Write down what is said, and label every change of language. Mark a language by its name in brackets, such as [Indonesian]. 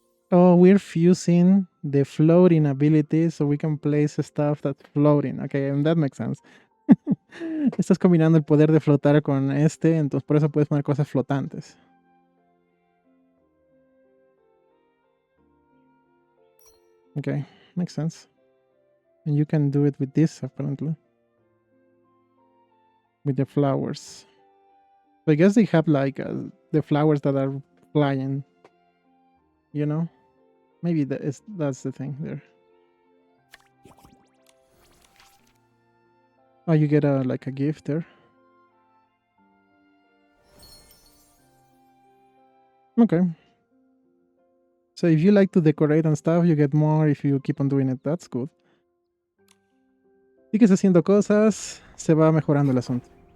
[English] Oh, we're fusing the floating ability so we can place stuff that's floating. Okay, and that makes sense. [Spanish] Estás combinando el poder de flotar con entonces por eso puedes poner cosas flotantes. [English] Okay, makes sense. And you can do it with this, apparently. With the flowers. So I guess they have like the flowers that are flying. You know? Maybe that's the thing there. Oh, you get like a gift there. Okay. So if you like to decorate and stuff, you get more if you keep on doing it. That's good. [Spanish] Sigues haciendo cosas, se va mejorando el asunto.